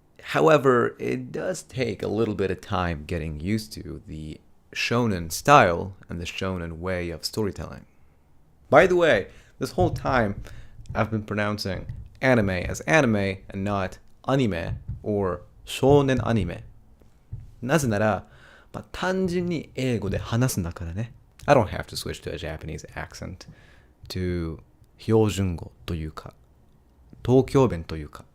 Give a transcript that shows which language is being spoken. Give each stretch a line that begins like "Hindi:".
English: However, it does take a little bit of time getting used to the shonen style and the shonen way of storytelling. By the way, this whole time I've been pronouncing anime as anime and not anime or shonen anime.
Japanese: なぜなら、単純に英語で話すんだからね。
English: I don't have to switch to a Japanese accent to
Japanese: 標準語というか、東京弁というか。